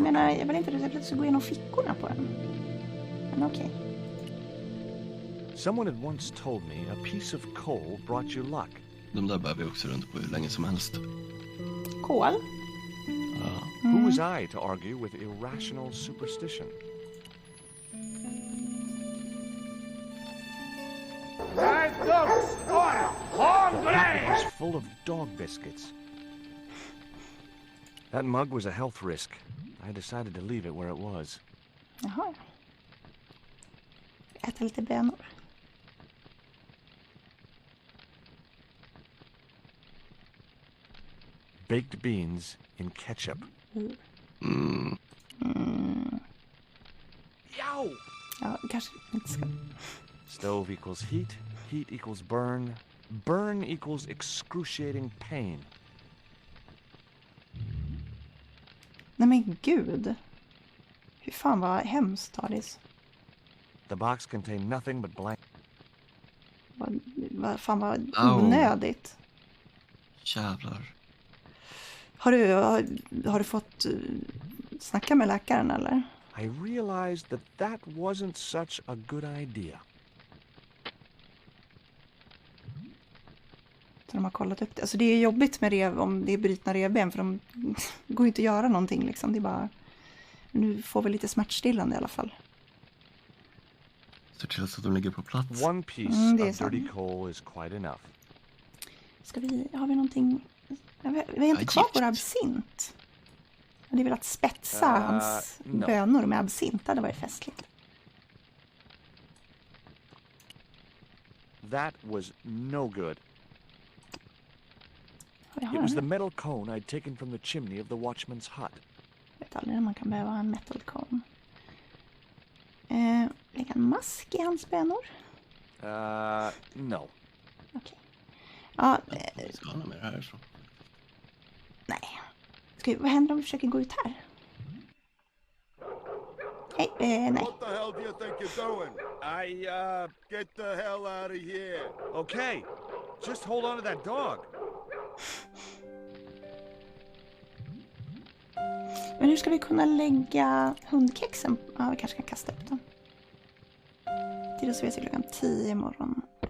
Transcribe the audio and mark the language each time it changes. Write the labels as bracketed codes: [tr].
[sv] menar, jag vill inte att jag ska gå igenom fickorna på den. Men okej. [en] Someone had once told me a piece of coal brought you luck. [sv] De där bär vi också runt på hur länge som helst. Kol? [en] Who was I to argue with irrational superstition? The packet was full of dog biscuits. That mug was a health risk. I decided to leave it where it was. [sv] Jaha. Äta lite bönor. [en] Baked beans in ketchup. Mm. Yow! [sv] Ja, kanske inte ska... [en] Stove equals heat. Heat equals burn. Burn equals excruciating pain. [sv] Nej men gud. Hur fan vad hemskt, Tardis. [en] The box contained nothing but blank. [sv] Vad fan vad onödigt. Jävlar. Har du fått snacka med läkaren eller? [en] I realized that wasn't such a good idea. [sv] Så de har kollat upp det. Alltså det är jobbigt med om det är brytna revben för de går ju inte att göra någonting liksom. Det är bara... Nu får vi lite smärtstillande i alla fall. Så till så att de ligger på plats. [en] One piece of dirty coal is quite enough. [sv] Har vi någonting... Vi har inte kvar vår absint. Jag hade velat spetsa hans bönor med absint. Det hade varit festligt. [en] That was no good. It was the metal cone I'd taken from the chimney of the watchman's hut. [sv] Jag vet aldrig när man kan behöva en [en] metal cone. [sv] Lägga en mask i hans bönor? [en] No. [sv] Okej. Ja, vi ska ha något mer härifrån. Nej. Vad händer om vi försöker gå ut här? Hej, nej. [en] What the hell do you think you're doing? Get the hell out of here. Okay, just hold on to that dog. [sv] Men hur ska vi kunna lägga hundkexen? Ja, vi kanske kan kasta upp dem. Till så vi ser klockan 10 imorgon.